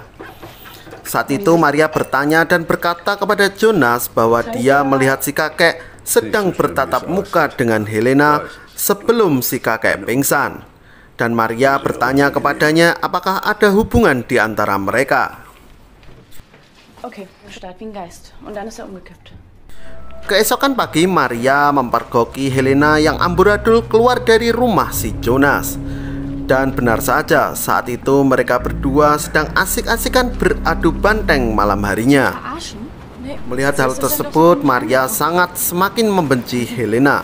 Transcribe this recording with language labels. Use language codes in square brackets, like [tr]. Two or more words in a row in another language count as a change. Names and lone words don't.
[id] Saat itu Maria bertanya dan berkata kepada Jonas bahwa dia melihat si kakek sedang bertatap muka dengan Helena sebelum si kakek pingsan. Dan Maria bertanya kepadanya apakah ada hubungan di antara mereka. [de] Okay, stark wie ein Geist. Und dann ist er umgekippt. [id] Keesokan pagi Maria mempergoki Helena yang amburadul keluar dari rumah si Jonas. Dan benar saja saat itu mereka berdua sedang asik-asikan beradu banteng malam harinya. Melihat hal tersebut Maria sangat semakin membenci Helena.